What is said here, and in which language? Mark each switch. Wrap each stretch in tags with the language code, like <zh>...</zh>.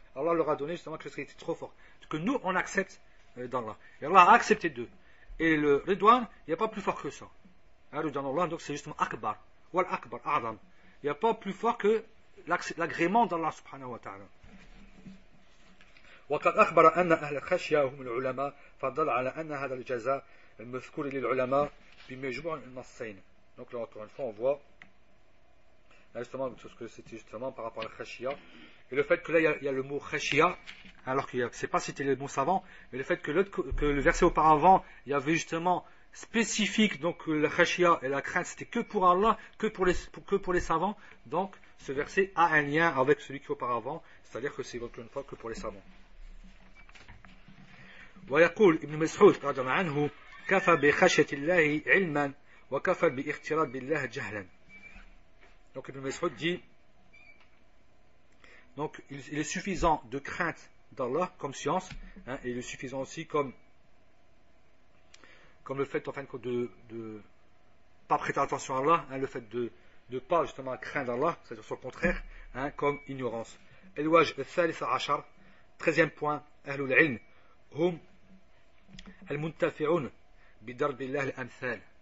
<fr>Allah leur a donné justement quelque chose qui était trop fort. Que nous on accepte d'Allah. Et Allah a accepté d'eux. Et le Ridwan, il n'y a pas plus fort que ça. Ridwan Allah, donc c'est justement Akbar. Wal Akbar, A'zam. Il n'y a pas plus fort que l'agrément d'Allah subhanahu wa ta'ala.</fr> <ar>وقد أخبر أن أهل الخشية هم العلماء فدل على أن هذا الجزاء المذكور للعلماء بمجموع النصين.</ar> <fr>Donc là encore une fois on voit justement tout ce que c'était justement par rapport à la khashia et le fait que là il y a le mot khashia alors que c'est pas cité le mot savant, mais le fait que le verset auparavant il y avait justement spécifique, donc la khashia et la crainte c'était que pour Allah, que pour les savants. Donc ce verset a un lien avec celui qui est auparavant, c'est-à-dire que c'est encore une fois que pour les savants.</fr> <ar>ويقول ابن مسعود رضي الله عنه كفى بخشية الله علما وكفى باغتراب بالله جهلا.</ar> <fr>Donc Ibn Mas'ud dit, donc il est suffisant de crainte d'Allah comme science, et il est suffisant aussi comme le fait en fin de compte de pas prêter attention à Allah, le fait de pas justement craindre Allah, c'est-à-dire son contraire, comme ignorance.</fr> <ar>الوجه الثالث عشر</ar> <fr>13e point</fr> <ar>أهل العلم هم المنتفعون بضرب الله الأمثال.</ar>